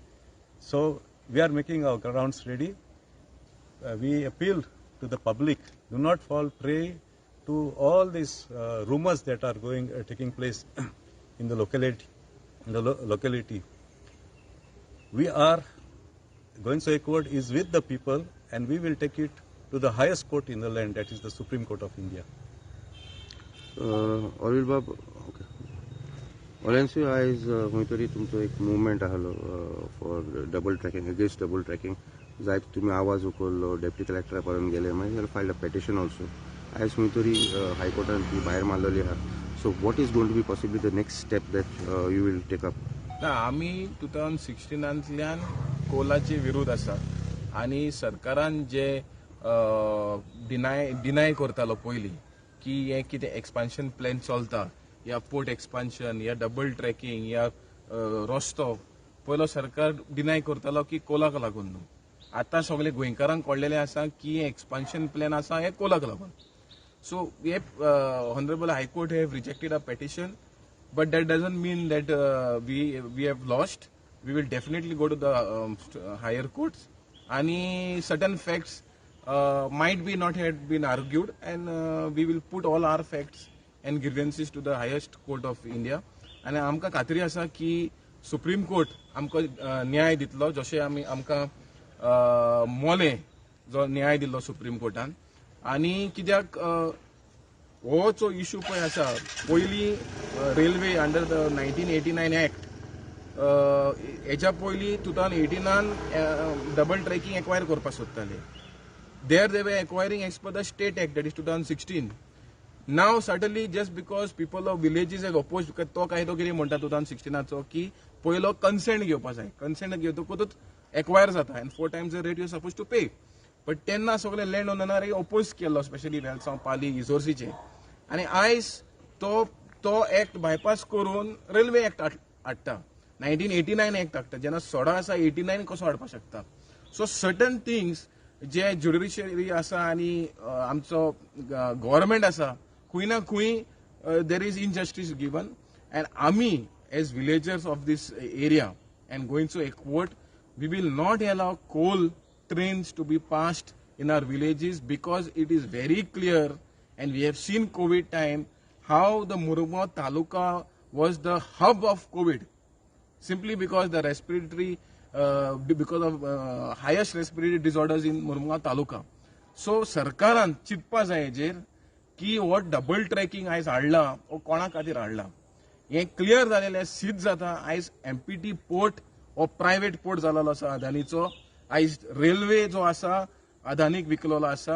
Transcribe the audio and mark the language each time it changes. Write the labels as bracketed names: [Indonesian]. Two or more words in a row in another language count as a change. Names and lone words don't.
[English] So we are making our grounds ready. We appeal to the public, do not fall prey to all these rumors that are taking place in the locality. We are, Goencho Ekvott is with the people, and we will take it to the highest court in the land, that is the Supreme Court of India. [Konkani] ऑरिल बाब ओके ऑलेन्सी आयज खंय तरी तुमचो एक मुवमेंट आहलो [English] for double tracking against double tracking [Konkani] जायत तुमी आवाज उखल्लो [English] deputy collector [Konkani] पर्यंत गेले मागीर [English] filed a petition also [Konkani] आयज खंय तरी हायकोर्टान ती भायर मारलेली आहा [English] so what is going to be possibly the next step that you will take up [Konkani] ना आमी 2016 कोलाचे विरोध आसा आणि सरकारान जे डिनाय करतालो पयलीं की हे कितें [English] expansion plan [Konkani] चलता या [English] port expansion [Konkani] या [English] double tracking [Konkani] या रस्तो पयलो सरकार डिनाय करतालो की कोलाक लागून न्हू आतां सगळे गोंयकारांक कळलेलें आसा की [English] expansion plan [Konkani] आसा हे कोलाक लागून [English] so the honourable High Court have rejected a petition but that doesn't mean that we have lost. We will definitely go to the higher courts, and certain facts might be not had been argued, and we will put all our facts and grievances to the highest court of India. [Konkani] And आमकां खात्री आसा की सुप्रीम कोर्ट आमकां न्याय दितलो जशें आमकां मोले जो न्याय दिल्लो सुप्रीम कोर्टान आनी कित्याक हो जो इश्यू पळय आसा पयलीं रेल्वे [English] under the 1989 Act [Konkani] हेच्या पयलीं 2018 [English] double tracking [Konkani] एक्वायर करपाक सोदताले [English] there they were acquiring as per the State Act that is 2016 now suddenly just because people of villages have oppose [Konkani] तो कायदो कितें म्हणटा 2016 की पयलो कन्सेंट घेवपाक जाय कन्सेंट घेतकूच एक्वायर जाता [English] and 4 times the rate you suppose to pay but [Konkani] तेन्ना सगळे [English] land owners [Konkani] अपोज केल्लो स्पेशली वेलसांव पाली इजोर्सीचे आनी आयज तो एक्ट बायपास करून रेल्वे एक्ट हाडटा 1989 एक्ट हाडटा जेन्ना सोडा आसा 89 कसो हाडपाक शकता [English] so certain things [Konkani] जे ज्युडिशियरी आसा आनी आमचो गव्हर्नमेंट आसा खंय ना खंय [English] there is injustice given and [Konkani] आमी [English] as villagers of this area and [Konkani] Goencho Ekvott, [English] we will not allow coal trains to be passed in our villages, because it is very clear, and we have seen COVID time, how the Murugao Taluka was the hub of COVID, simply because the respiratory, because of highest respiratory disorders in Murugao Taluka. [Konkani] So सरकारान चिंतपा जाय हेजेर की हो [English] double tracking [Konkani] आयज हाडला हो कोणा खातीर हाडला. हे क्लियर जालेले सिद्ध जाता. आयज एमपीटी पोर्ट हो प्रायव्हेट पोर्ट जालेलो आसा अदानीचो. आयज रेल्वे जो आसा अदानीक विकलेलो आसा.